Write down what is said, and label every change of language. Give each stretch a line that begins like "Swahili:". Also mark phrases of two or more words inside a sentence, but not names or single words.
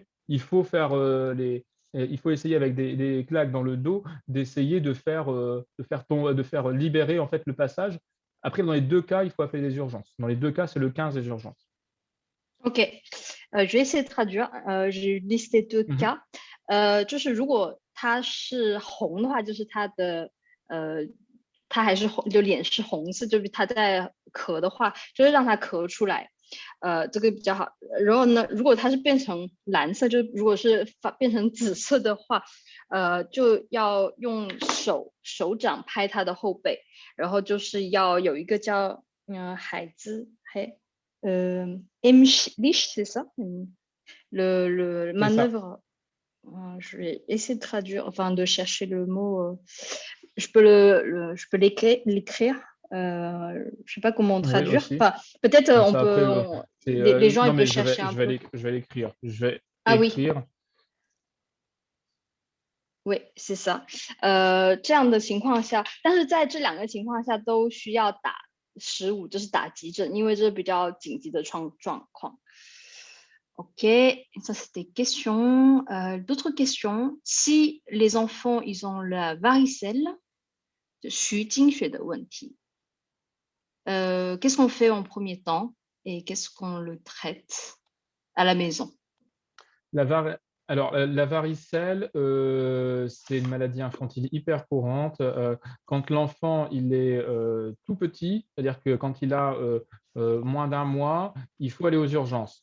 French: Il faut essayer avec des claques dans le dos, d'essayer de faire libérer en fait le passage. Après, dans les deux cas, il faut appeler les urgences. Dans les deux cas, c'est le 15 des urgences. OK，je vais essayer de traduire. J'ai listé deux cas，
Chinese: 就是如果它是红的话，就是它还是红，就脸是红色，就是它在咳的话，就是让它咳出来，这个比较好。然后呢，如果它是变成蓝色，就如果是变成紫色的话，就要用手掌拍它的后背，然后就是要有一个叫 Heimlich,
French: c'est ça? Le manœuvre. Je vais essayer de traduire, enfin de chercher le mot. Je peux l'écrire. Je sais pas comment Oui, traduire. aussi. Enfin, peut-être Comme on ça, peut. après, Les gens non, ils peuvent mais chercher un peu. je vais l'écrire. Je vais Ah oui. écrire. Oui, c'est ça.
Chinese: 这样的情况下，但是在这两个情况下都需要打15，就是打急诊，因为这是比较紧急的状况。
French: OK, ça c'était question. D'autres questions. Si les enfants ils ont la varicelle,
Chinese: 徐经血的问题,
French: qu'est-ce qu'on fait en premier temps et qu'est-ce qu'on le traite à la maison? Alors, la varicelle, c'est une maladie infantile hyper courante. Quand l'enfant il est tout petit, c'est-à-dire que quand il a moins d'1 mois, il faut aller aux urgences.